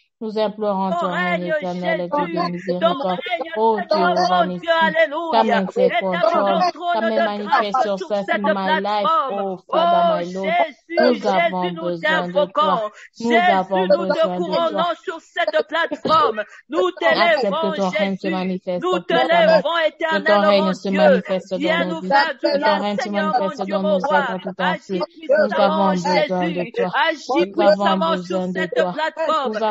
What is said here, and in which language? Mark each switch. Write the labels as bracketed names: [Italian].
[French] Nous implorons ton règne éternel et Dieu de miséricorde. Oh Dieu, magnifique. [English] Come and take control. Come and manifest yourself in my life. Oh Father, my Lord. [French] Nous avons besoin de toi. Nous avons besoin de toi. Sur cette plateforme. Nous t'élèvons, Jésus. Nous t'élèvons, éternel, mon Dieu. Viens nous faire du bien, Seigneur, mon Dieu, mon roi. Agis puissamment, Jésus. Agis puissamment sur cette plateforme.